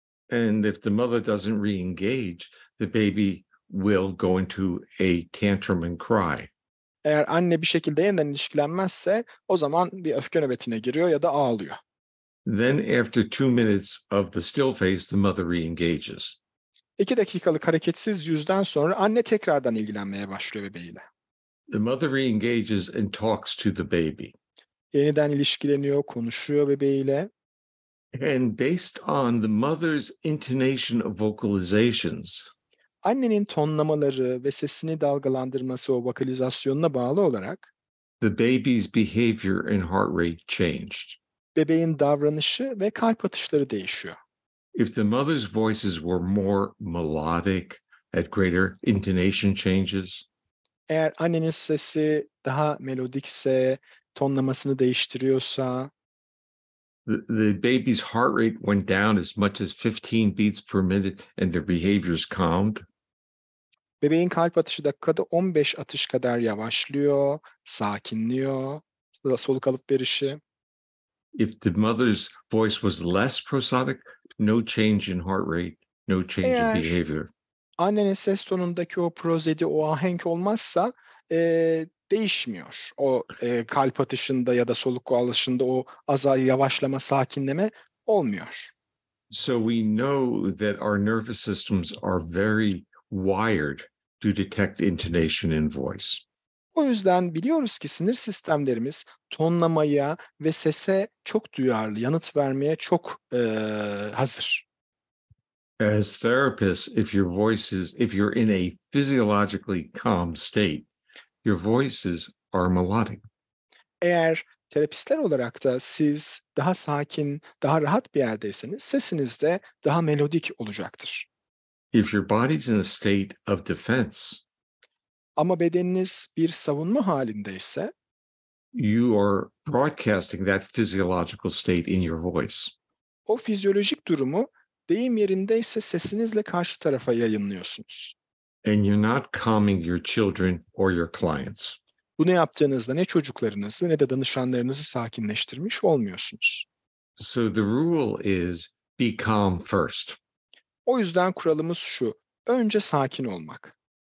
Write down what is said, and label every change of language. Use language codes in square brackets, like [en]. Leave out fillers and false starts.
[en] And if the mother doesn't re-engage, the baby will go into a tantrum and cry. [tr] Eğer anne bir şekilde yeniden ilişkilenmezse o zaman bir öfke nöbetine giriyor ya da ağlıyor. [en] Then after 2 minutes of the still face, the mother re-engages. [tr] 2 dakikalık hareketsiz yüzden sonra anne tekrardan ilgilenmeye başlıyor bebeğiyle. [en] The mother re-engages and talks to the baby. [tr] Yeniden ilişkileniyor, konuşuyor bebeğiyle. [en] And based on the mother's intonation of vocalizations, [tr] Annenin tonlamaları ve sesini dalgalandırması o vokalizasyonuna bağlı olarak [en] the baby's behavior and heart rate changed. [tr] bebeğin davranışı ve kalp atışları değişiyor. [en] If the mother's voices were more melodic, had greater intonation changes, [tr] Eğer annenin sesi daha melodikse, tonlamasını değiştiriyorsa, [en] the baby's heart rate went down as much as 15 beats per minute and their behaviors calmed, [tr] bebeğin kalp atışı dakikada 15 atış kadar yavaşlıyor, sakinliyor, soluk alıp verişi. [en] if the mother's voice was less prosodic, no change in heart rate, no change [tr] Eğer [en] in behavior. [tr] Annenin ses tonundaki o prozedi, o ahenk olmazsa değişmiyor. O kalp atışında ya da soluk alışında o yavaşlama, sakinleme olmuyor. [en] So we know that our nervous systems are very wired to detect intonation in voice. [tr] O yüzden biliyoruz ki sinir sistemlerimiz tonlamaya ve sese çok duyarlı, yanıt vermeye çok hazır. [en] As therapists, if you're in a physiologically calm state, your voices are melodic. [tr] Eğer terapistler olarak da siz daha sakin, daha rahat bir yerdeyseniz sesiniz de daha melodik olacaktır. [en] If your body's in a state of defense, [tr] Ama bedeniniz bir savunma halindeyse [en] you are broadcasting that physiological state in your voice. [tr] o fizyolojik durumu deyim yerindeyse sesinizle karşı tarafa yayınlıyorsunuz. [en] And you're not calming your children or your clients. [tr] Bunu yaptığınızda ne çocuklarınızı ne de danışanlarınızı sakinleştirmiş olmuyorsunuz. [en] So the rule is be calm first [tr] O yüzden kuralımız şu: önce sakin olmak.